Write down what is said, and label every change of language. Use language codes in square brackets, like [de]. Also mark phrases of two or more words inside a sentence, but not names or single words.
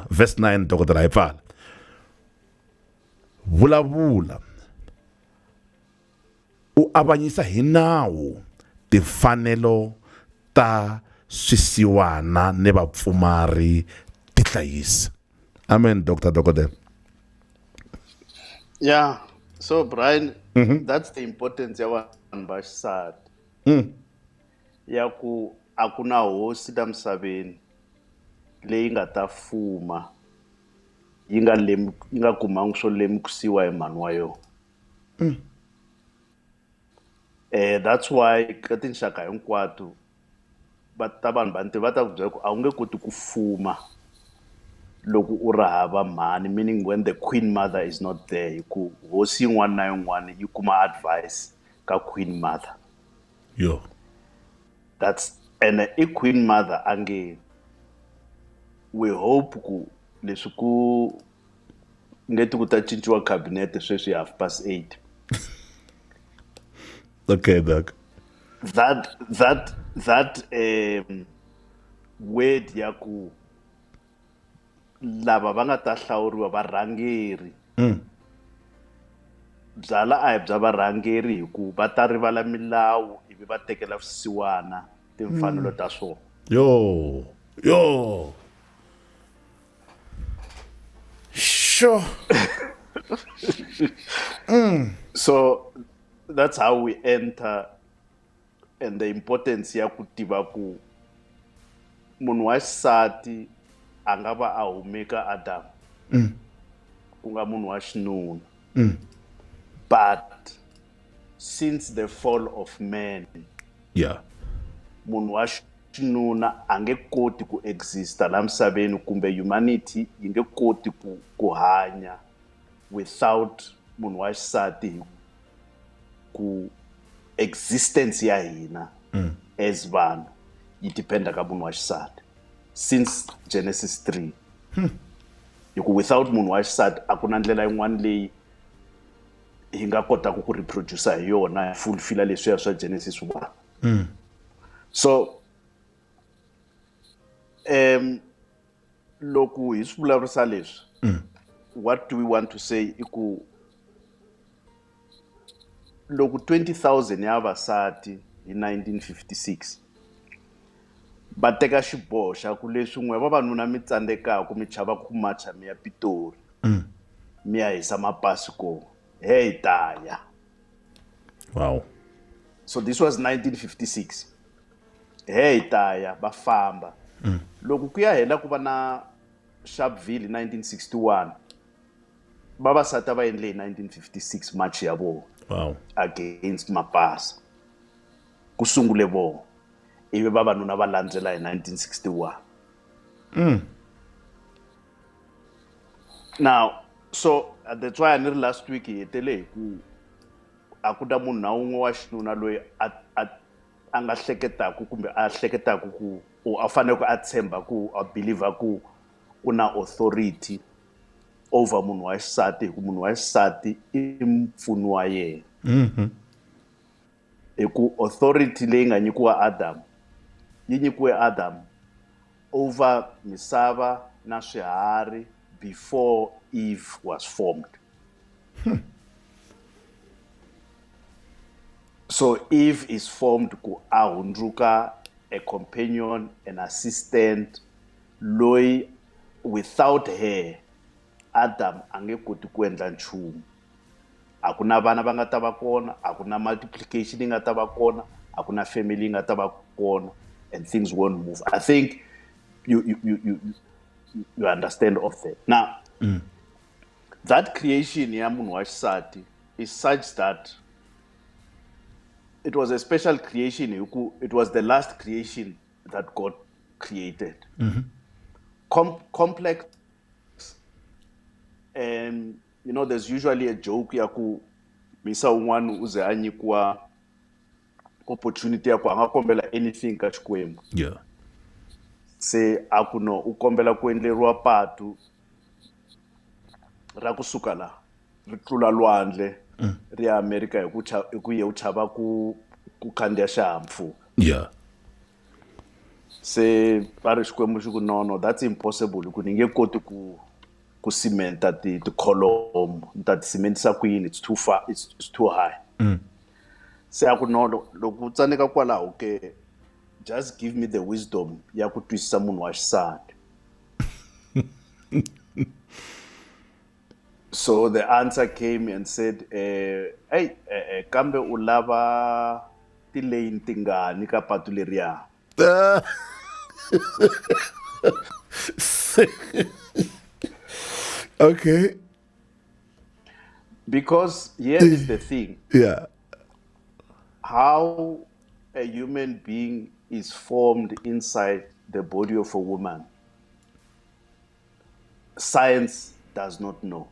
[ts] Verse 9 dokotela hi pfala. Vulavula u avanyisa hi nawu timfanelo ta swisiwana ni vapfumari tihlayisa. Amen, dokotela. [en] Yeah, so Brian, that's the importance [ts] ya vanhu va xisati ya ku a ku na hosi ta misaveni leyi nga ta fuma yi nga kumangi swo lemukisiwa hi mhani wa yona. [en] That's why [ts] ka tinxaka hinkwato ta vanhu vantima va ta ku byela ku a wu nge koti ku fuma loko u ri hava mhani, [en] meaning when the queen mother is not there, [ts] hi ku hosi yin'wana na yin'wana yi kuma advice ka [en] queen mother. Yo. That's and I queen mother [ts] ange [en] we hope [ts] ku leswi ku ngeti ku ta cinciwa cabinet sweswi 8:30. [en] Okay, doc. That word [ts] ya ku lava va nga ta hlawuriwa varhangeri byala a hi bya varhangeri hi ku va ta rivala milawu ivi va tekela swisiwana timfanelo ta swona. [en] Yo. Sure. So that's how we enter, and the importance [ts] ya ku tiva ku munhu wa xisati a nga va a humeka Adam ku nga munhu wa xinuna, [en] but since the fall of man, [ts] munhu wa xinuna a nge koti ku exista la misaveni kumbe humanity yi nge koti ku hanya without munhu wa xisati, ku existence ya hina as vanhu yi dependa ka munhu wa xisati since Genesis 3. Hiku without munhu wa xisati a ku na ndlela yin'wana leyi hi nga kotaka ku reproduce hi yona fulfill leswiya swa Genesis 1. So loko hi swi vulavurisa leswi, [en] what do we want to say [ts] i ku loko 20,000 ya vasati hi 1956 va teka xiboho xa ku leswi n'we vavanuna mi tsandzekaka mi chava ku macha mi ya Pitori mi ya hisa mapasi ko hey taya. [en] Wow. So this was 1956. [ts] Hey taya va famba. Loko ku ya hela ku va na Sharpeville 1961 vavasati va endle hi 1956 march ya vona. [en] Wow. [ts] Against mapasi ku sungule vona ivi vavanuna va landzela hi 1961. [en] Now so that's why [ts] ni ri [en] last week [ts] hi hetele hi ku a ku da munhu na un'we wa xinuna loyi a nga hleketaku kumbe a hleketaku ku a fanele ku a tshemba ku a believer ku ku na [en] authority over [ts] munhu wa xisati hi ku munhu wa xisati i mpfuni wa yena. Hi ku authority leyi nga nyikiwa Adam yi nyikiwe Adam over misava na swiharhi [en] before Eve was formed. So Eve is formed [ts] ku a hundruka [en] a companion, an assistant [ts] loyi without her Adam a nge koti ku endla nchumu. A ku na vana va nga ta va kona, a ku na multiplication yi nga ta va kona, a ku na family yi nga ta va kona, [en] and things won't move. I think you understand of that. Now, that creation [ts] ya munhu wa xisati [en] is such that it was a special creation. It was the last creation that God created. Complex, and you know, there's usually a joke [ts] ya ku misa un'wana uze a nyikiwa opportunity ya ku a nga kombela anything ka Xikwembu. Se a ku no u kombela ku endleriwa patu ra kusuka la ri tlula lwandle ri ya America hi ku ye u chava ku khandziya xihahampfhuka. se va ri xikwembu xi ku no [en] that's impossible [ts] ku ni nge koti ku cementa ti column ni ta ti cementisa ku yini, [en] it's too far, it's too high. [ts] Se a ku no loko u tsaneka kwalaho ke [en] just give me the wisdom [ts] ya ku twisisa munhu wa xisati. [en] So the answer came and said, [ts] hey, kambe u lava ti-lane tingani ka patu leriya? [en] Okay. Because here is the thing. Yeah. How a human being is formed inside the body of a woman, science does not know.